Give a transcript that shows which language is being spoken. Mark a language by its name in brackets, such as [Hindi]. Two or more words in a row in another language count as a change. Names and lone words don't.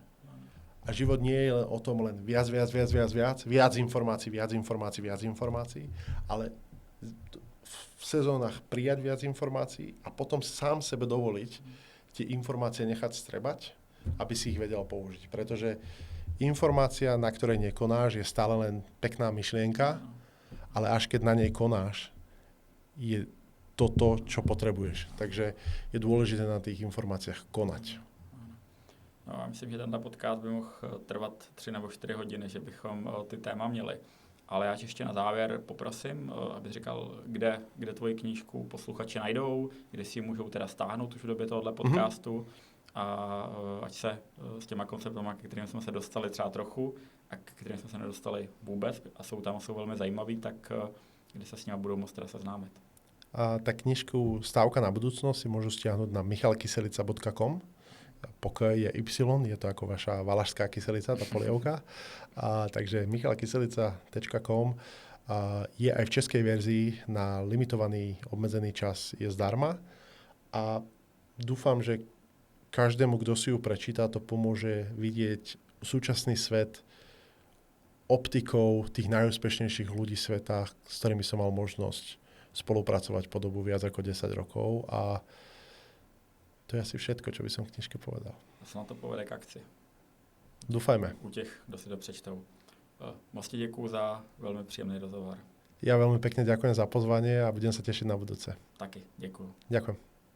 [Slovak] A život nie je len o tom len viac informácií, ale v sezónach prijať viac informácií a potom sám sebe dovoliť tie informácie nechať strebať, aby si ich vedel použiť. Pretože informácia, na ktorej nekonáš, je stále len pekná myšlienka, ale až keď na nej konáš, je to, čo potrebuješ. Takže je dôležité na tých informáciách konať. [Czech] No, já myslím, že tento podcast by mohl trvat 3 nebo 4 hodiny, že bychom ty téma měli. Ale já ještě na závěr poprosím, abych říkal, kde tvoji knížku posluchači najdou, kde si ji můžou teda stáhnout už v době tohohle podcastu a ať se s těma konceptama, ke kterým jsme se dostali třeba trochu a ke kterým jsme se nedostali vůbec a jsou velmi zajímavý, tak kde se s nimi budou moct teda seznámit. [Slovak] A tá knižku Stávka na budúcnosť si môžu stiahnuť na michalkyselica.com, Pokoj je Y, je to ako vaša valašská kyselica, tá polievka. Takže michalkyselica.com je aj v českej verzii na limitovaný, obmedzený čas je zdarma. A dúfam, že každému, kto si ju prečíta, to pomôže vidieť súčasný svet optikou tých najúspešnejších ľudí sveta, s ktorými som mal možnosť spolupracovať po dobu viac ako 10 rokov. A to je asi všetko, čo by som v knižke povedal. [Czech] A sa na to povede k akci. [Slovak] Dúfajme. [Czech] U těch, kdo si to přečtou. Moc ti děkuju za [Slovak] veľmi príjemný rozhovor. Ja veľmi pekne ďakujem za pozvanie a budem sa tešiť na budúce. [Czech] Taky, děkuju. [Slovak] Ďakujem.